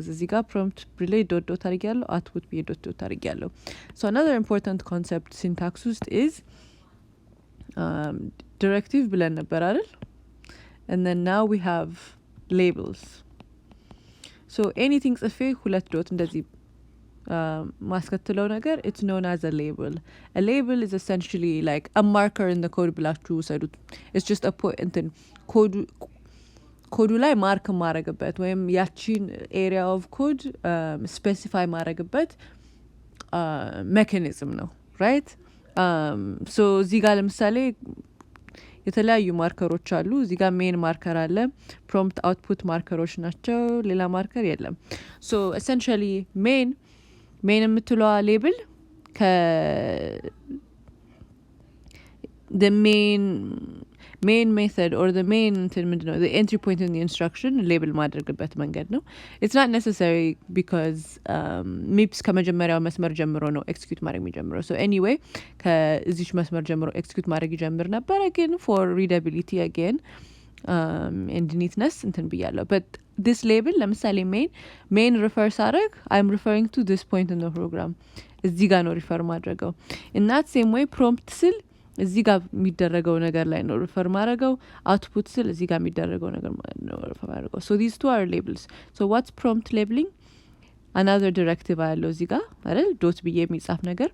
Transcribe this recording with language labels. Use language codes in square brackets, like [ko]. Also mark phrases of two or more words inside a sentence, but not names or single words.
[am] እዚህ ጋር [en] prompt relay dot [am] አድርጊያለሁ, output ብዬ dot አድርጊያለሁ. [en] So another important concept syntax ውስጥ is directive [am] ብለን ነበር አይደል? [en] And then now we have labels. So anything [am] ጽፌ ሁለት ዶት እንደዚህ ማስከትለው ነገር [en] it's known as a label. A label is essentially like a marker in the code [am] ብላችሁ ውሰዱት. [en] It's just a [am] እንትን ኮዱ ላይ ማርክ ማረግበት ወይም ያቺን [en] area of code specify [am] ማረግበት mechanism ነው, right? So እዚህ ጋር ለምሳሌ የተለያዩ ማርከሮች አሉ. እዚህ ጋር ሜን ማርከር አለ, [en] prompt output [am] ማርከሮች ናቸው, ሌላ ማርከር የለም. [en] So essentially main የምትለዋ ሌብል the main method or the main the entry point in the instruction label [am] ማድረግበት መንገድ ነው. [en] It's not necessary because MIPS [am] ከመጀመሪያው መስመር ጀምሮ ነው execute ማድረግ የሚጀምረው. [en] So anyway [am] ከዚች መስመር ጀምሮ execute ማድረግ ይጀምር ነበር, ግን [en] for readability again and neatness [am] እንትን ብያለሁ. [en] But this label ለምሳሌ main refer ሳደርግ I'm referring to this point in the program. [am] እዚህ ጋር ነው refer ማድረገው. [en] In that same way prompt [am] ስል እዚህ ጋር የሚደረገው ነገር ላይ ነው refer ማድረገው. output ስል እዚህ ጋር የሚደረገው ነገር ነው refer ማድረገው. [en] So these two are labels. So what's prompt labeling? Another directive [am] አለው እዚህ ጋር አይደል? ዶት ብዬ የሚጻፍ ነገር.